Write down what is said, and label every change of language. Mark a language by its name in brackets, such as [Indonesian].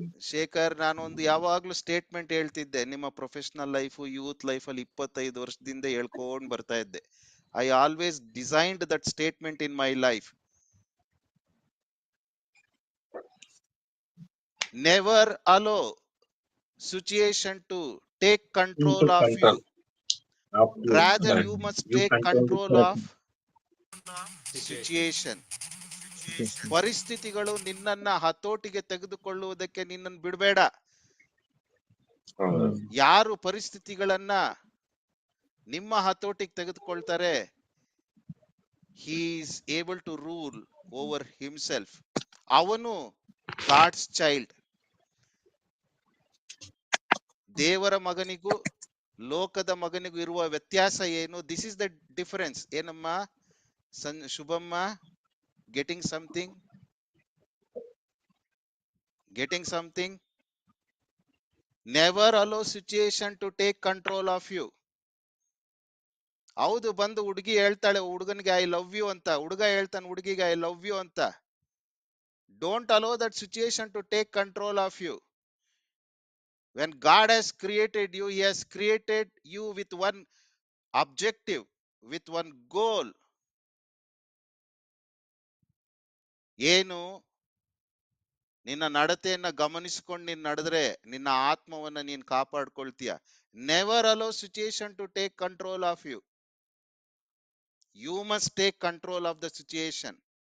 [Kannada] ಶೇಖರ್, ನಾನೊಂದು ಯಾವಾಗ್ಲೂ ಸ್ಟೇಟ್ಮೆಂಟ್ ಹೇಳ್ತಿದ್ದೆ. ನಿಮ್ಮ ಪ್ರೊಫೆಷನಲ್ ಲೈಫ್, ಯೂತ್ ಲೈಫ್ ಅಲ್ಲಿ 25 ವರ್ಷದಿಂದ ಹೇಳ್ಕೊಂಡ್ ಬರ್ತಾ ಇದ್ದೆ. [English] I always designed that statement in my life. Never allow situation to take control of you. Rather you must take control of situation. [Kannada] ಪರಿಸ್ಥಿತಿಗಳು ನಿನ್ನನ್ನ ಹತೋಟಿಗೆ ತೆಗೆದುಕೊಳ್ಳುವುದಕ್ಕೆ ನಿನ್ನನ್ನು ಬಿಡಬೇಡ. ಯಾರು ಪರಿಸ್ಥಿತಿಗಳನ್ನ ನಿಮ್ಮ ಹತೋಟಿಗೆ ತೆಗೆದುಕೊಳ್ತಾರೆ, [English] he is able to rule over himself. [Kannada] ಅವನು [English] God's child. [Kannada] ದೇವರ ಮಗನಿಗೂ ಲೋಕದ ಮಗನಿಗೂ ಇರುವ ವ್ಯತ್ಯಾಸ ಏನು? [English] This is the difference. ಏನಮ್ಮ ಶುಭಮ್ಮ? Getting something? Getting something? Never allow situation to take control of you. [Kannada] ಹೌದು, ಬಂದು ಹುಡುಗಿ ಹೇಳ್ತಾಳೆ ಹುಡುಗನಿಗೆ [English] I love you [Kannada] ಅಂತ, ಹುಡುಗ ಹೇಳ್ತಾನೆ ಹುಡುಗಿಗೆ [English] I love you ಅಂತ. Don't allow that situation to take control of you. When God has created you, he has created you with one objective, with one goal. [Kannada] ಏನು? ನಿನ್ನ ನಡತೆಯನ್ನ ಗಮನಿಸಿಕೊಂಡು ನೀನ್ ನಡೆದ್ರೆ ನಿನ್ನ ಆತ್ಮವನ್ನ ನೀನ್ ಕಾಪಾಡ್ಕೊಳ್ತೀಯ. [English] Never allow situation to take control of you. You must take control of the situation.